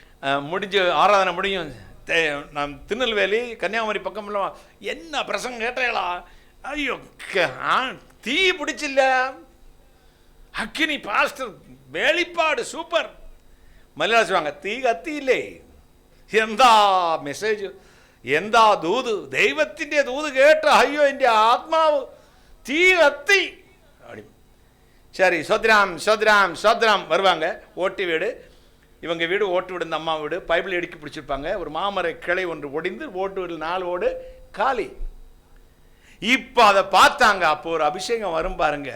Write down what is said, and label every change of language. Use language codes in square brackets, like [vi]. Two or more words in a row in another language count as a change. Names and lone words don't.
[ta] முடிஞ்சு ஆராதனை முடியும். நான் திருநெல்வேலி கன்னியாகுமரி பக்கம்லாம் என்ன பிரசங்கம் கேட்டீங்களா? ஐயோ தீ பிடிச்சில்ல, அக்கினி பாஸ்டர் வெளிப்பாடு சூப்பர். மலையாளம் சொல்லுவாங்க தீ கத்தி இல்லை. [ml] എന്താ മെസ്സേജ്, എന്താ ദൂത്, ദൈവത്തിൻ്റെ ദൂത് കേട്ട് അയ്യോ എൻ്റെ ആത്മാവ് തീ കത്തി. [ta] சரி சோத்ராம் சோத்ராம் சோத்ராம் வருவாங்க. ஓட்டு வீடு, இவங்க வீடு ஓட்டு வீடு, இந்த அம்மா வீடு. பைபிள் எடுக்கி பிடிச்சிருப்பாங்க. ஒரு மாமர கிளை ஒன்று ஒடிந்து ஓட்டு வீடு 4 ஓடு காலி. இப்போ அதை பார்த்தாங்க. அப்போ ஒரு அபிஷேகம் வரும் பாருங்க.